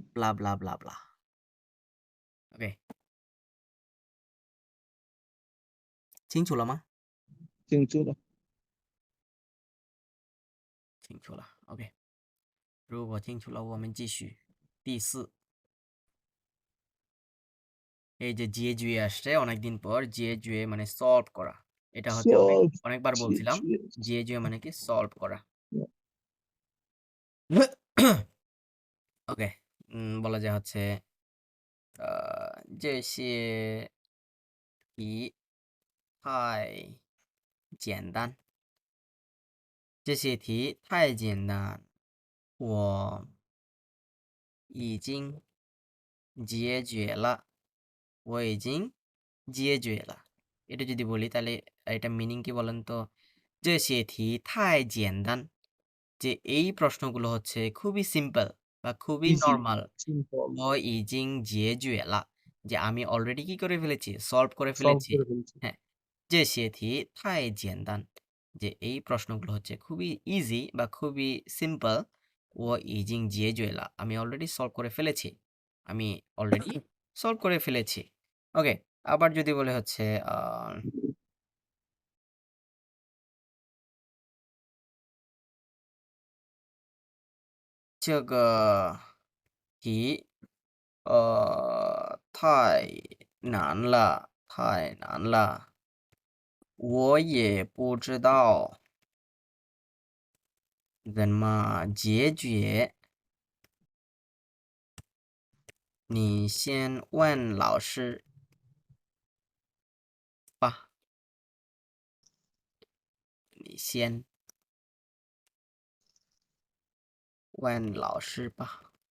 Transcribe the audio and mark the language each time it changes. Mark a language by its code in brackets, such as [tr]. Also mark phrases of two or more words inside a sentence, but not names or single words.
[en] blah blah blah blah。 [zh] OK，清楚了吗？清楚了。清楚了。OK，如果清楚了，我们继续。 [bn] 第 4，এই যে জিএজুয়ে আসছে অনেকদিন পর। জিএজুয়ে মানে সলভ করা। এটা হচ্ছে Solve অনেকবার বলছিলাম। GGS. জিএজুয়ে মানে কি সলভ করা। ওকে, বলা যায় হচ্ছে [zh] 这些题太简单，这些题太简单，我已经解决了， [bn] 我已经解决了। এটা যদি বলি তাহলে এটা মিনিং কি বলেন তো? যে সেটি [zh] 太简单, [bn] যে এই প্রশ্নগুলো হচ্ছে খুবই সিম্পল বা খুবই Easy. নরমাল। Simple. [zh] 我已经解决了, [bn] যে আমি অলরেডি কি করে ফেলেছি? সলভ করে Solve ফেলেছি। করে ফেলছি। হ্যাঁ, [zh] 这些题太简单, [bn] যে এই প্রশ্নগুলো হচ্ছে খুবই ইজি বা খুবই সিম্পল। [zh] 我已经解决了, [bn] আমি অলরেডি সলভ করে ফেলেছি। আমি অলরেডি সলভ করে ফেলেছি। ওকে, আবার যদি বলে হচ্ছে [zh] 这个题太难了，太难了，我也不知道怎么解决，你先问老师吧，你先问老师吧。